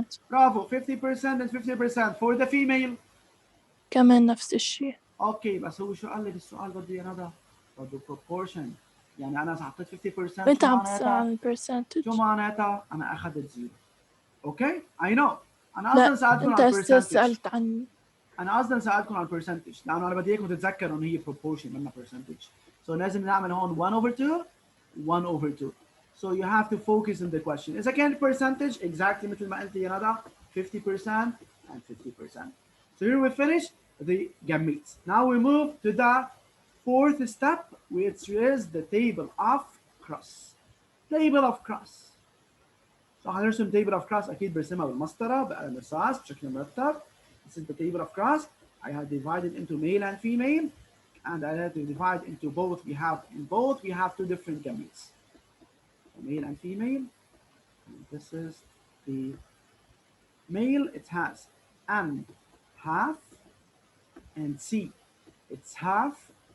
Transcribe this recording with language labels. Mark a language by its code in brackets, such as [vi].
[en] Bravo 50% and 50% for the female. [ar] كمان نفس الشيء. اوكي بس هو شو قال لي بالسؤال بده يا ندى؟ بده proportion. يعني انا اذا حطيت 50% انت عم تسأل عن البرسنتج. شو معناتها؟ انا اخذت زيرو. اوكي؟ [en] I know. [ar] انا اصلا سالتكم عن البرسنتج. انت سألت عن انا اصلا سالتكم عن البرسنتج لانه انا بدي اياكم تتذكروا ان هي proportion منا percentage. [en] So [ar] لازم نعمل هون [en] 1 over 2 1 over 2. So you have to focus on the question. [ar] إذا كان [en] percentage exactly [ar] مثل ما قلت يا ندى 50% and 50%. [en] So here we finish the gametes. Now we move to the fourth step, which is the table of cross. Table of cross. So [ar] هنرسم table of cross أكيد برسمها بالمسطرة بقلم رصاص بشكل مرتب. [en] This is the table of cross. I have divided into male and female, and I have to divide into both. We have two different gametes, male and female. And this is the male. It has N half, and C it's half.